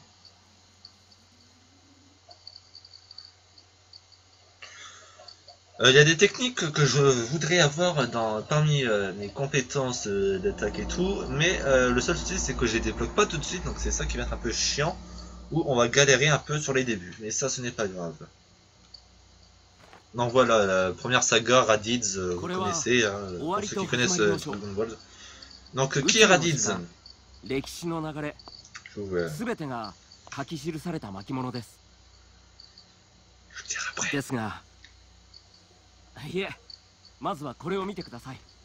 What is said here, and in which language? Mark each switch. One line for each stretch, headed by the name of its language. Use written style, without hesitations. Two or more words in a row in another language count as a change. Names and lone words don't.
French: Il y a des techniques que je voudrais avoir parmi mes compétences d'attaque et tout, mais le seul souci c'est que je les débloque pas tout de suite, donc c'est ça qui va être un peu chiant, où on va galérer un peu sur les débuts, mais ça ce n'est pas grave. Donc voilà, la première saga Raditz, vous connaissez, pour ceux qui connaissent Dragon Ball. Donc qui est Raditz?
Japanese: 歴史の流れ、すべてが書き記された巻物です。ですが、いえ、まずはこれを見てください。